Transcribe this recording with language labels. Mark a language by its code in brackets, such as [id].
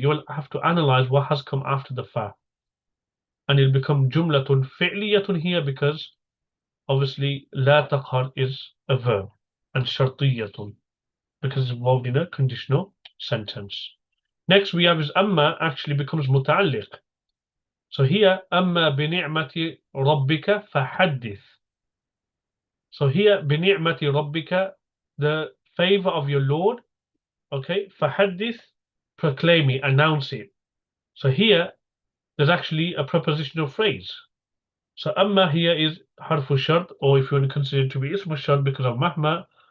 [en] You will have to analyze what has come after the fa. And it'll become jumlatun fi'liyatun here because obviously لا تقهر is a verb, and شرطية because it's involved in a conditional sentence. Next we have is أما actually becomes متعلق. So here [ar] أما بنعمة ربك فحدث. [en] So here بنعمة ربك, the favor of your Lord, okay, فحدث, proclaim it, announce it. So here there's actually a prepositional phrase. So أما here is حرف الشرط, or if you want to consider it to be اسم الشرط because of مهما.